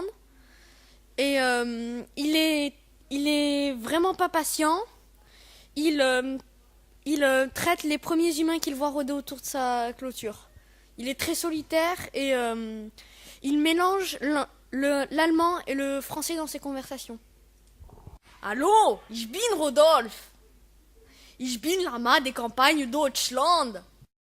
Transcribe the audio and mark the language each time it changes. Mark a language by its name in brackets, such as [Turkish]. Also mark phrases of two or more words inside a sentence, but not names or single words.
[French] Et il est vraiment pas patient. Il traite les premiers humains qu'il voit rôder autour de sa clôture. Il est très solitaire et il mélange l'allemand et le français dans ses conversations. [German] Hallo, ich bin Rodolphe. Ich bin Lama des Campagnes Deutschland.